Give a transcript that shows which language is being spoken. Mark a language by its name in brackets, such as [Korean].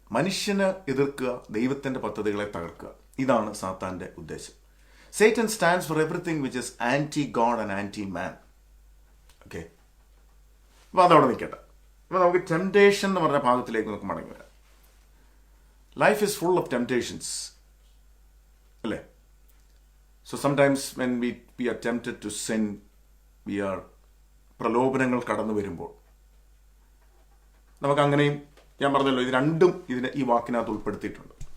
[Malayalam] മനുഷ്യനെ എതിർക്കുക, ദൈവത്തിൻ്റെ പദ്ധതികളെ തകർക്കുക. ഇതാണ് സാത്താൻ്റെ ഉദ്ദേശം. [English] Satan stands for everything which is anti-God and anti-man. [Malayalam] Okay, അപ്പോൾ അതവിടെ നിൽക്കട്ടെ. അപ്പോൾ നമുക്ക് ടെംപ്ടേഷൻ എന്ന് പറഞ്ഞ ഭാഗത്തിലേക്ക് നമുക്ക് മടങ്ങി വരാം. [English] life is full of temptations, [Malayalam] അല്ലേ? [English] so sometimes when we are [Malayalam] tempted to sin, V R പ്രലോഭനങ്ങൾ കടന്നു വരുമ്പോൾ നമുക്കങ്ങനെയും, ഞാൻ പറഞ്ഞല്ലോ, ഇത് രണ്ടും ഈ വാക്കിനകത്ത് ഉൾപ്പെടുത്തിയിട്ടുണ്ട്.